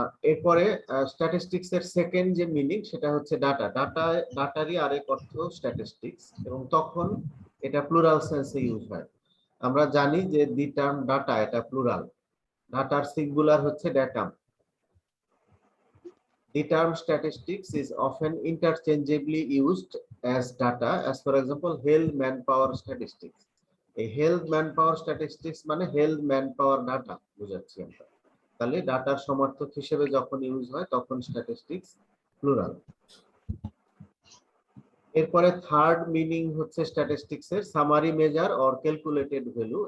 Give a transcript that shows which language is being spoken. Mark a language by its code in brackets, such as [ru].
[bn] এরপরে স্ট্যাটিস্টিক্স এর সেকেন্ড যে মিনিং সেটা হচ্ছে ডাটা। ডাটারই আরেক অর্থ স্ট্যাটিস্টিক্স, এবং তখন এটা প্লুরাল সেন্সে ইউজ হয়। আমরা জানি যে [en] the term data [bn] এটা প্লুরাল, ডাটার সিঙ্গুলার হচ্ছে datum. [en] The term statistics is often interchangeably used as data, as for example health manpower statistics. [bn] এই হেলথ ম্যানপাওয়ার স্ট্যাটিস্টিক্স মানে হেলথ ম্যানপাওয়ার ডাটা বুঝাচ্ছি আমরা। তাহলে ডাটার সমার্থক হিসেবে যখন ইউজ হয় তখন স্ট্যাটিস্টিক্স প্লুরাল। এরপরে থার্ড মিনিং হচ্ছে স্ট্যাটিস্টিক্স এর summary measure or calculated value.